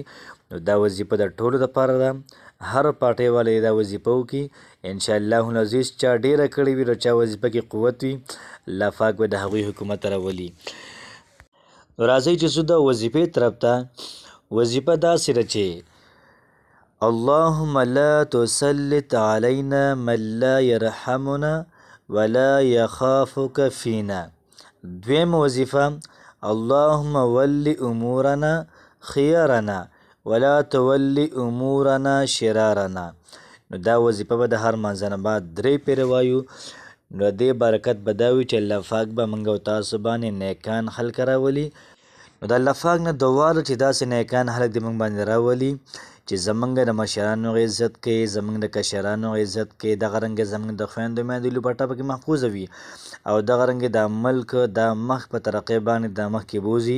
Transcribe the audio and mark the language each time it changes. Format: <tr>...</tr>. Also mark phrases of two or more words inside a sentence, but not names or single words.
<ps>نو دا وظیفه د ټولو دپاره ده. هر پارټۍ والا یې دا وظیفه وکړي</ps> <ar>انشاءالله العزیز.</ar> <ps>چا ډېره کړې وي نو چا وظیفه کې قوت وي الله پاک به د هغوی حکومت راولي. راځئ چې زه د وظیفې طرف ته وظیفه داسې ده چې</ps> <ar>اللهم لا تسلط علينا من لا يرحمنا ولا يخافك فينا.</ar> <ps>دویم وظیفه</ps> <ar>اللهم ول امورنا خيارنا ولا تولي امورنا شرارنا.</ar> <ps>نو دا وظیفه به د هر منځ نه بعد 3 پیره وایو. نو دې برکت به دا وي چې الله پاک به موږ او تاسو باندې نیکان خلک راولي. نو د الله پاک نه دعا ده چې داسې نیکان خلک دې موږ باندې راولي چې زمونږ د مشرانو عزت کوي، زمونږ د کشرانو عزت کوي، دغه رنګه زمونږ د خویندو میندو لپټه پکې محفوظه وي او دغه رنګه د ملک د مخ په ترقۍ باندې د مخکې بوځي.</ps>